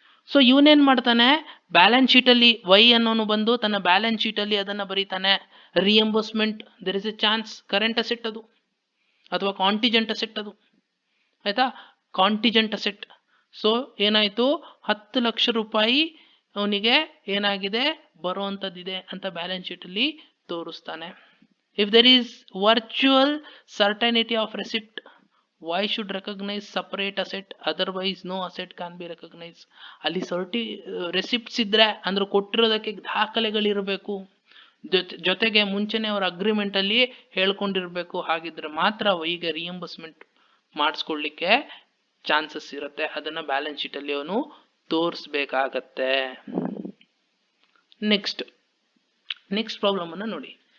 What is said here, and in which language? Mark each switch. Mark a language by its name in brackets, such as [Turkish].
[Kannada] So ಇವನೇನ್ ಮಾಡ್ತಾನೆ, balance sheet ಅಲ್ಲಿ Y ಅನ್ನೋನು ಬಂದು ತನ್ನ ಬ್ಯಾಲೆನ್ಸ್ ಶೀಟ್ ಅಲ್ಲಿ ಅದನ್ನ ಬರೀತಾನೆ, reimbursement [English] there is a chance, [Kannada] current asset ಅದು ಅಥವಾ ಕಾಂಟಿಜೆಂಟ್ ಅಸೆಟ್ ಅದು, ಆಯ್ತಾ, ಕಾಂಟಿಜೆಂಟ್ ಅಸೆಟ್. ಸೊ ಏನಾಯ್ತು, 10 ಲಕ್ಷ ರೂಪಾಯಿ ಅವನಿಗೆ ಏನಾಗಿದೆ ಬರುವಂತದ್ದಿದೆ ಅಂತ ಬ್ಯಾಲೆನ್ಸ್ ಶೀಟ್ ಅಲ್ಲಿ ತೋರಿಸ್ತಾನೆ. [English] If there is virtual certainty of receipt, why should recognize separate asset, otherwise no asset can be recognized. [Kannada] ಅಲ್ಲಿ ರೆಸಿಪ್ಟ್ಸ್ ಇದ್ರೆ ಅಂದ್ರೆ ಕೊಟ್ಟಿರೋದಕ್ಕೆ ದಾಖಲೆಗಳಿರಬೇಕು, ಜೊತೆಗೆ ಮುಂಚೆನೆ ಅವರ ಅಗ್ರಿಮೆಂಟ್ ಅಲ್ಲಿ ಹೇಳ್ಕೊಂಡಿರ್ಬೇಕು. ಹಾಗಿದ್ರೆ ಮಾತ್ರ ವೈಗೆ ರಿಯಂಬರ್ಸ್ಮೆಂಟ್ ಮಾಡಿಸ್ಕೊಳ್ಳಿಕ್ಕೆ ಚಾನ್ಸಸ್ ಇರುತ್ತೆ. ಅದನ್ನ ಬ್ಯಾಲೆನ್ಸ್ ಶೀಟ್ ಅಲ್ಲಿ ಅವನು ತೋರಿಸ್ಬೇಕಾಗತ್ತೆ. ನೆಕ್ಸ್ಟ್ ಪ್ರಾಬ್ಲಮ್ ಅನ್ನ ನೋಡಿ.